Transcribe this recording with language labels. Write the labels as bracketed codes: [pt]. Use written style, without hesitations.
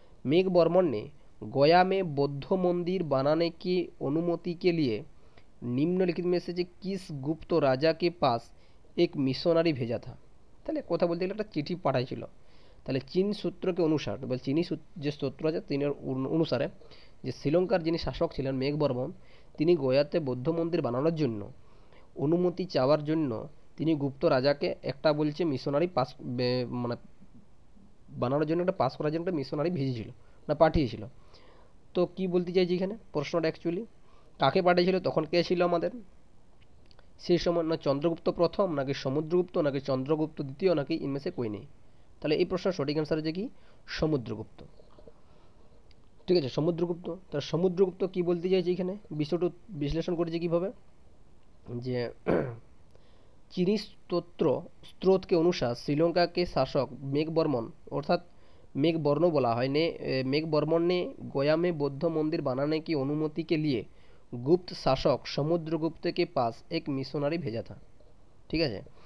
[hi] मेघ बर्मन ने गया में बौद्ध मंदिर बनाने की अनुमति के लिए निम्नलिखित में से किस गुप्त राजा के पास एक मिशनारी भेजा था। [bn] তাহলে কথা বলতে গেলে একটা চিঠি পাঠাইছিল। তাহলে চীন সূত্রকে অনুসার বা চীনি যে সূত্র আছে তিনের অনুসারে যে শ্রীলঙ্কার যিনি শাসক ছিলেন মেঘ বর্মন, তিনি গয়াতে বৌদ্ধ মন্দির বানানোর জন্য অনুমতি চাওয়ার জন্য তিনি গুপ্ত রাজাকে একটা বলছে মিশনারি পাস মানে বানানোর জন্য একটা পাস করার জন্য একটা মিশনারি ভেজেছিল না পাঠিয়েছিল। তো কি বলতে চাইছি এখানে প্রশ্নটা অ্যাকচুয়ালি কাকে পাঠিয়েছিল, তখন কে ছিল আমাদের সেই সময়, না চন্দ্রগুপ্ত প্রথম নাকি সমুদ্রগুপ্ত নাকি চন্দ্রগুপ্ত দ্বিতীয় নাকি ইনমেসে কই নেই। তাহলে এই প্রশ্নের সঠিক অ্যান্সার হচ্ছে কি সমুদ্রগুপ্ত, ঠিক আছে, সমুদ্রগুপ্ত। তাহলে সমুদ্রগুপ্ত কি বলতে চাইছে এখানে বিষয়টা বিশ্লেষণ করেছে কিভাবে, যে [hi] चीनी स्रोत के अनुसार श्रीलंका के शासक मेघ बर्मन अर्थात मेघ बर्मन बोला है ने मेघ बर्मन ने गया में बौद्ध मंदिर बनाने की अनुमति के लिए गुप्त शासक समुद्रगुप्त के पास एक मिशनारी भेजा था, [bn] ঠিক আছে।